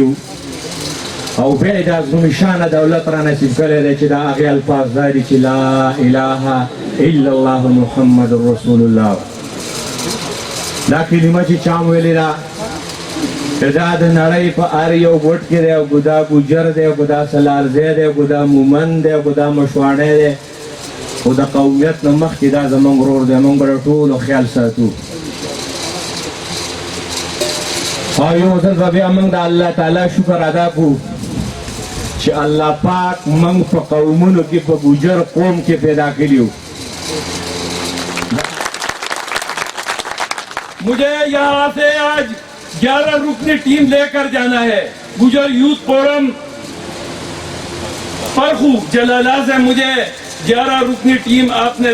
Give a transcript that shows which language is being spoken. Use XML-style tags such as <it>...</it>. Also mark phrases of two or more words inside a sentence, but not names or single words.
<ps>او بیا یې د عظمالشانه دولت را نصیب کړی دی چې د هغې الفاظ دا دي چې</ps> <ar>لا اله الا الله محمد رسول الله</ar> <ps>دا کلمه چې چا ویلې ده دا د نړۍ په هر یو ګوټ کې دی او ګدا ګجر دی او ګدا سلارزی دی او ګدا مومن دی او ګدا مشواڼی دی خو د قومیت نه مخکې دا زموږ ورور دی موږ به د ټولو خیال ساتو او یو ځل به بیا موږ د الله تعالی شکر ادا کړو چې الله پاک موږ په قومونو کې په ګجر قوم کې پیدا کړي</ps> <ur>مجھے یہاں سے آج 11 رکنی ٹیم لے کر جانا ہے گجر یوتھ فورم پرکھو جلالہ سے مجھے 11 رکنی ٹیم آپ نے</ur>